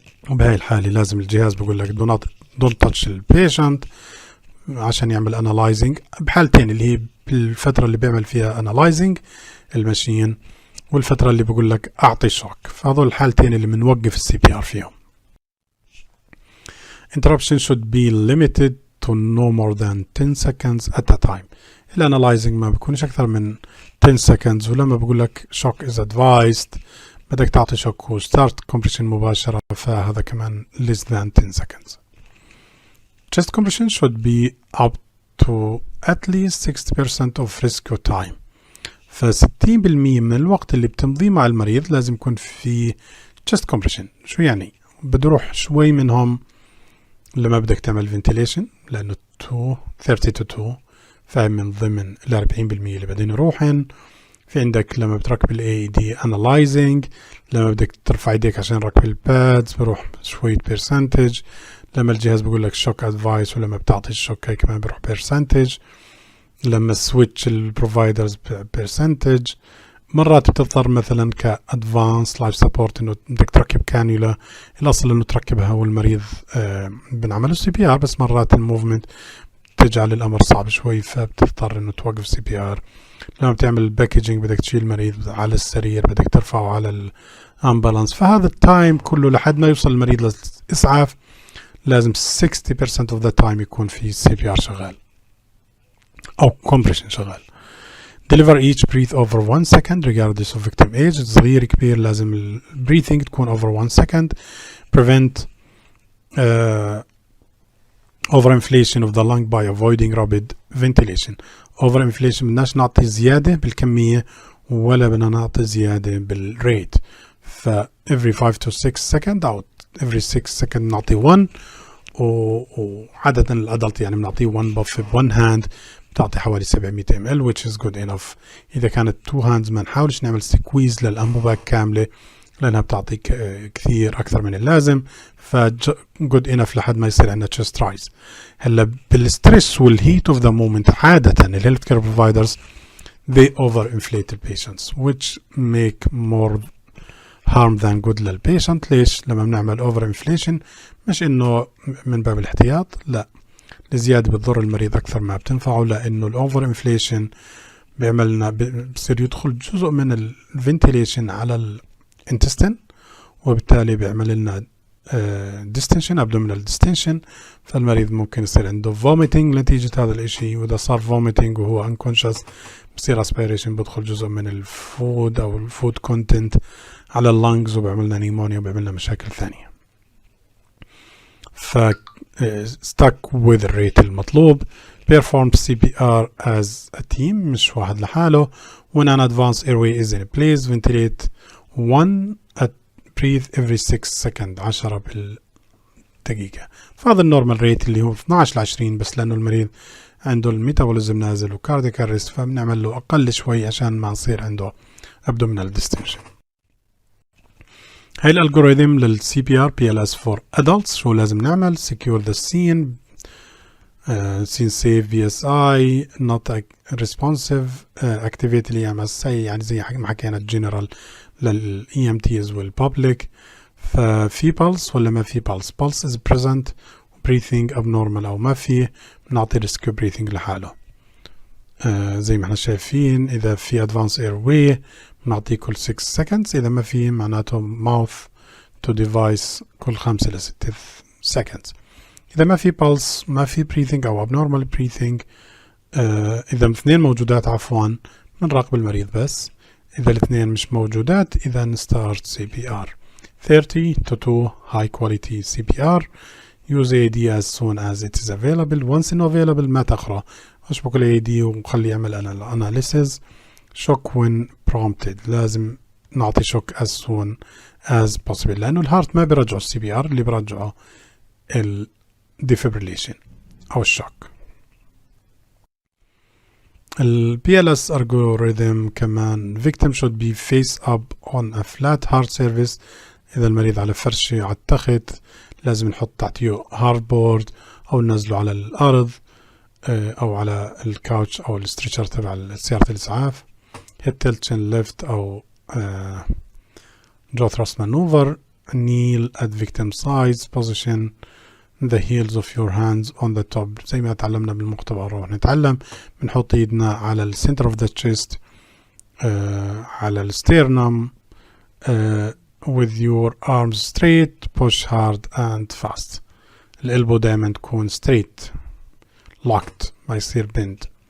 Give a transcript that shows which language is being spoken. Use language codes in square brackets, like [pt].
[ar] وبهاي الحالة لازم الجهاز بقول لك [en] don't touch the patient [ar] عشان يعمل analyzing. بحالتين اللي هي بالفترة اللي بيعمل فيها analyzing الماشين، والفترة اللي بقول لك أعطي شوك، فهذول الحالتين اللي بنوقف السي بي ار فيهم. [en] Interruption should be limited to no more than 10 seconds at a time. [ar] الانالايزنج ما بيكونش أكثر من 10 seconds، ولما بقول لك [en] shock is advised [ar] بدك تعطي شوك وستارت كومبريشن مباشرة، فهذا كمان less than 10 seconds. [en] Chest compression should be up to at least 60% of rescue time. [ar] ف60% من الوقت اللي بتمضيه مع المريض لازم يكون في chest compression. شو يعني؟ بده يروح شوي منهم لما بدك تعمل ventilation لأنه 30 to 2 فهم من ضمن ال 40% اللي بدين يروحن. في عندك لما بتركب ال AED analyzing، لما بدك ترفع ايديك عشان ركب البادز بروح شوية percentage، لما الجهاز بقول لك [en] shock advice [ar] ولما بتعطي الشوك هاي كمان بروح percentage، لما switch البروفايدرز percentage. مرات بتضطر مثلا كادفانس لايف سبورت انه بدك تركب كانيولا، الاصل انه تركبها والمريض بنعمل سي بي ار، بس مرات الموفمنت تجعل الامر صعب شوي فبتضطر انه توقف سي بي ار. لما بتعمل باكجينج بدك تشيل المريض على السرير، بدك ترفعه على الامبولانس، فهذا التايم كله لحد ما يوصل المريض للاسعاف لازم [en] 60% of the time [ar] يكون في سي بي ار شغال او compression شغال. [en] Deliver each breath over 1 second regardless of victim age. [ar] صغير كبير لازم ال breathing تكون [en] over 1 second. Prevent overinflation of the lung by avoiding rapid ventilation. [ar] overinflation بدناش نعطي زيادة بالكمية ولا بدنا نعطي زيادة بالريت. ف [en] every 5 to 6 second [ar] أو every 6 second نعطي 1، وعادة الأدلت يعني بنعطيه 1 buff ب 1 hand بتعطي حوالي 700 ml [en] which is good enough. [ar] إذا كانت 2 hands ما نحاولش نعمل سكويز للأنبوبة كاملة لأنها بتعطي كثير أكثر من اللازم، ف [en] good enough [ar] لحد ما يصير عندنا chest rise. هلا بالستريس والهيت [en] of the moment عادة ال healthcare providers they overinflate the patients which make more harm than good [ar] للبيشنت. ليش؟ لما بنعمل overinflation مش إنه من باب الاحتياط، لا، الزيادة بتضر المريض أكثر ما بتنفعه، لأنه الأوفر انفليشن بيعملنا بصير يدخل جزء من الفنتيليشن على الانتستين وبالتالي بيعمل لنا ديستنشن abdominal ديستنشن، فالمريض ممكن يصير عنده فوميتنج نتيجة هذا الاشي، وإذا صار فوميتنج وهو unconscious بصير اسبيريشن بدخل جزء من الفود أو الفود كونتنت على اللنجز وبيعملنا نيمونيا وبيعملنا مشاكل ثانية. ف [en] stuck with [ar] الريت المطلوب. [en] perform CPR as a team [ar] مش واحد لحاله. [en] when an advanced airway is in place ventilate 1 breathe every 6 seconds 10 بالدقيقة. [ar] فهذا النورمال ريت اللي هو 12 ل 20 بس لأنه المريض عنده الميتابوليزم نازل وكاردياك ارست فبنعمل له أقل شوي عشان ما يصير عنده [en] abdominal distension. [ar] هاي الالجوريثم للسي بي ار [en] BLS for adults. [ar] شو لازم نعمل؟ [en] secure the scene scene safe VSI not responsive activate EMS [ar] يعني زي ما حكينا [en] general لل EMTs والpublic. [ar] ففي pulse ولا ما في pulse؟ [en] pulse is present breathing abnormal [ar] أو ما في بنعطي [en] rescue breathing [ar] لحاله. زي ما احنا شايفين إذا في advanced airway بنعطيه كل 6 seconds، إذا ما في معناته [en] mouth to device [ar] كل 5 إلى 6 seconds. إذا ما في pulse ما في breathing أو abnormal breathing إذا الاثنين موجودات عفوا بنراقب المريض بس، إذا الاثنين مش موجودات إذا نستارت CPR 30 to 2 [en] high quality CPR. use AED as soon as it is available. once not available [ar] ما تقرأ، أشبك ال AED وخلي يعمل [en] analysis shock when prompted. [ar] لازم نعطي [en] shock as soon as possible، [ar] لأنه الهارت ما بيرجعوا السي بي ار، اللي بيرجعوا الديفيبريليشن أو الشوك. [en] ال BLS algorithm كمان victim should be face up on a flat hard surface. [ar] إذا المريض على فرشة على التخت لازم نحط تحتيه هارد بورد أو ننزله على الأرض أو على الكاوتش أو الستريتشر تبع سيارة الإسعاف. [en] hip tilt chin lift أو jaw thrust maneuver. kneel at victim sides position the heels of your hands on the top. [ar] زي ما تعلمنا بالمختبر روح نتعلم، بنحط ايدنا على ال [en] center of the chest على ال sternum with your arms straight, push hard and fast. [ar] الالبو دايما تكون [en] straight locked [ar] ما يصير bend.